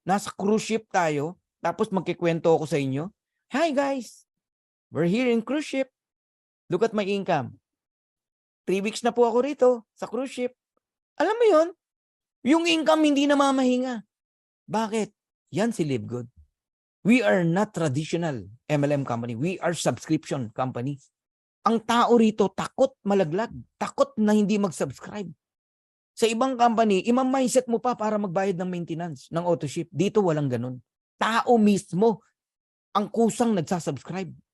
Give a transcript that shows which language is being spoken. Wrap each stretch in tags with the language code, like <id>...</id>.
<tl>Nasa cruise ship tayo, tapos magkikwento ako sa inyo.</tl> <en>Hi guys, we're here in cruise ship. Look at my income.</en> <tl>3 weeks na po ako rito sa cruise ship. Alam mo yon? Yung income hindi na mamahinga. Bakit? Yan si Live Good.</tl> <en>We are not traditional MLM company. We are subscription company.</en> <tl>Ang tao rito takot malaglag. Takot na hindi mag-subscribe. Sa ibang company, imam-mindset mo pa para magbayad ng maintenance ng autoship. Dito walang ganun. Tao mismo ang kusang nagsasubscribe.</tl>